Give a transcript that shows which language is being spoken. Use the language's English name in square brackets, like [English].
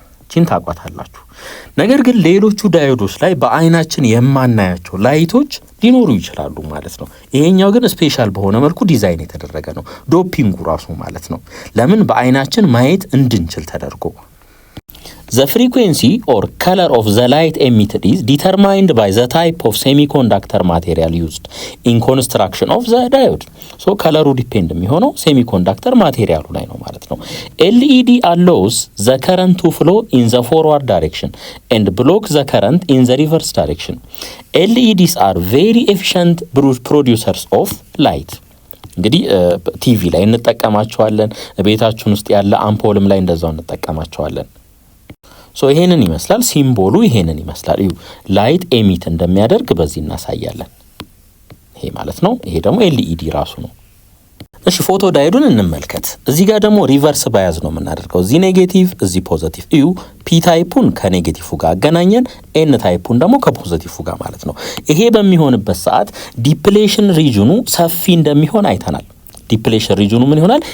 [Amharic] ቺን ታቋታላችሁ። ነገር ግን ሌሎቹ ዳዮዶች ላይ በአይናችን የማናያቸው ላይቶች ሊኖሩ ይችላሉ ማለት ነው። ይሄኛው ግን ስፔሻል በሆነ መልኩ ዲዛይን የተደረገ ነው። ዶፒንጉ ራሱ ማለት ነው ለምን በአይናችን ማየት እንድንችል ተደርጎ። [English] The frequency or color of the light emitted is determined by the type of semiconductor material used in construction of the diode. So color depend [Amharic] የሚሆነው [English] semiconductor material [Amharic] ላይ ነው ማለት ነው። [English] LED allows the current to flow in the forward direction and block the current in the reverse direction. LEDs are very efficient producers of light. [Amharic] እንግዲህ ቲቪ ላይ እንጠቀማቸዋለን፣ ቤታችን ውስጥ ያለ አምፖልም ላይ እንደዛው እንጠቀማቸዋለን። ሶ ይሄንን ይመስላል ሲምቦሉ፣ ይሄንን ይመስላል። እዩ ላይት ኤሚት እንደሚያደርግ በዚህ እናሳያለን። ይሄ ማለት ነው። ይሄ ደግሞ ኤልኢዲ ራሱ ነው። እሺ ፎቶ ዳዮዱን እንመልከት። እዚህ ጋር ደግሞ ሪቨርስ ባያዝ ነው የምናደርገው። እዚህ ኔጌቲቭ፣ እዚህ ፖዚቲቭ። እዩ ፒ ታይፑን ከኔጌቲቭ ጋር አገናኘን፣ ኤን ታይፑን ደግሞ ከፖዚቲቭ ጋር ማለት ነው። ይሄ በሚሆንበት ሰዓት ዲፕሌሽን ሪጅኑ ሰፊ እንደሚሆን አይተናል። ዲፕሌሽን ሪጅኑ ምን ይሆናል?